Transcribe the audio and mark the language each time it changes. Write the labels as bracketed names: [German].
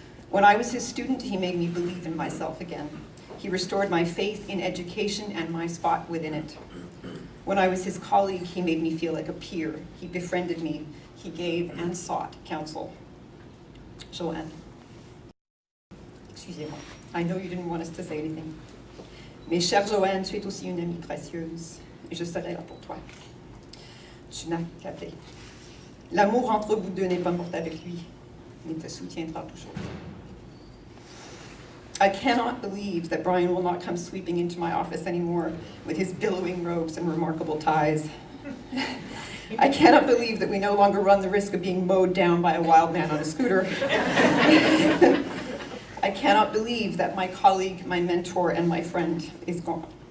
[English] When I was his student, he made me believe in myself again. He restored my faith in education and my spot within it. When I was his colleague, he made me feel like a peer. He befriended me. He gave and sought counsel. Joanne. [French] Excusez-moi. [English] I know you didn't want us to say anything. [French] Mais chère Joanne, tu es aussi une amie précieuse, et je serai là pour toi. Tu n'as qu'à t'appeler. L'amour entre vous deux n'est pas mort avec lui, mais te soutiendra toujours. [English] I cannot believe that Brian will not come sweeping into my office anymore with his billowing robes and remarkable ties. I cannot believe that we no longer run the risk of being mowed down by a wild man on a scooter. I cannot believe that my colleague, my mentor, and my friend is gone.